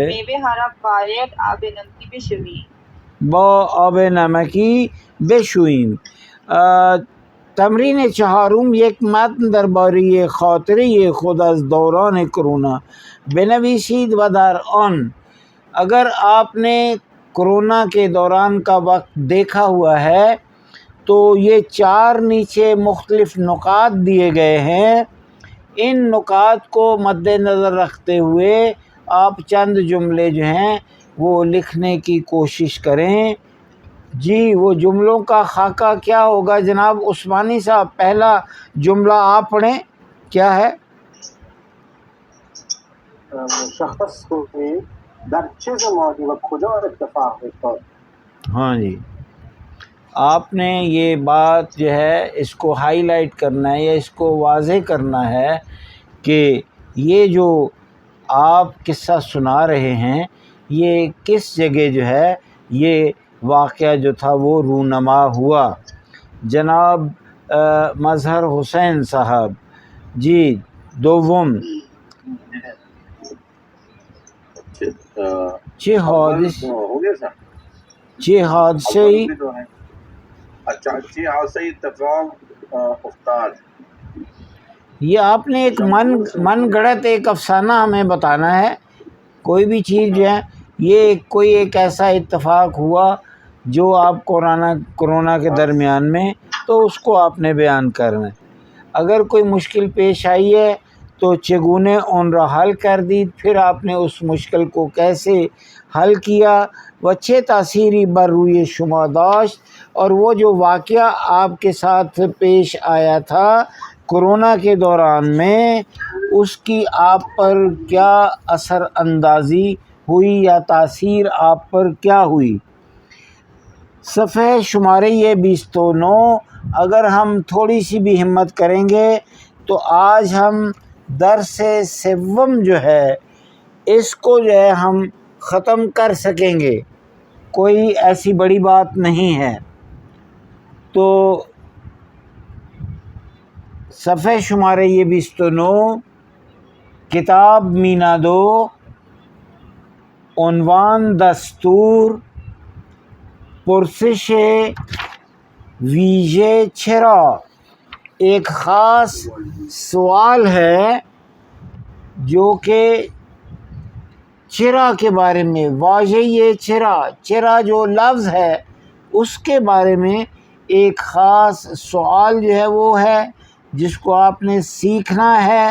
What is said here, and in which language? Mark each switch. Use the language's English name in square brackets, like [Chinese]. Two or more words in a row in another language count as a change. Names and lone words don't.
[Persian] میوه ها را باید آب نمکی بشوییم. با آب نمکی بشوییم. تمرین چهارم یک متن درباره خاطره خود از دوران کرونا بنویسید و در آن [Urdu] اگر آپ نے کرونا کے دوران کا وقت دیکھا ہوا ہے تو یہ 4 نیچے مختلف نکات دیے گئے ہیں. ان نکات کو مد نظر رکھتے ہوئے آپ چند جملے جو ہیں وہ لکھنے کی کوشش کریں. جی وہ جملوں کا خاکہ کیا ہوگا جناب عثمانی صاحب؟ پہلا جملہ آپ پڑھیں. کیا ہے؟ [Persian] مشخص کنید در چه زمانی و کجا اتفاق افتاد. [Urdu] ہاں جی آپ نے یہ بات جو ہے اس کو ہائی لائٹ کرنا ہے یا اس کو واضح کرنا ہے کہ یہ جو آپ قصہ سنا رہے ہیں یہ کس جگہ جو ہے یہ واقعہ جو تھا وہ رونما ہوا. [Persian] جناب مظہر حسین صاحب جی دوم چه حادثه اتفاق افتاد. [Urdu] یہ آپ نے ایک من گڑت ایک افسانہ ہمیں بتانا ہے. کوئی بھی چیز جو ہے یہ کوئی ایک ایسا اتفاق ہوا جو آپ کرونا کے درمیان میں تو اس کو آپ نے بیان کرنا ہے. اگر کوئی مشکل پیش آئی ہے تو [Persian] چگونے ان را حل کر دید، [Urdu] پھر آپ نے اس مشکل کو کیسے حل کیا [Persian] و چه تأثیری بر روی شما داشت، [Urdu] اور وہ جو واقعہ آپ کے ساتھ پیش آیا تھا کرونا کے دوران میں اس کی آپ پر کیا اثر اندازی ہوئی یا تاثیر آپ پر کیا ہوئی. [Persian] صفحہ شمارے [Urdu] یہ 29. اگر ہم تھوڑی سی بھی ہمت کریں گے تو آج ہم درس سوم جو ہے اس کو جو ہے ہم ختم کر سکیں گے. کوئی ایسی بڑی بات نہیں ہے. تو [Persian] صفحہ شمارے [Urdu] یہ 29 کتاب مینا 2 عنوان [Persian] دستور پرسش ویژه چرا. [Urdu] ایک خاص سوال ہے جو کہ چرا کے بارے میں، [Persian] واژہ چرا [Urdu] جو لفظ ہے اس کے بارے میں ایک خاص سوال جو ہے وہ ہے جس کو آپ نے سیکھنا ہے.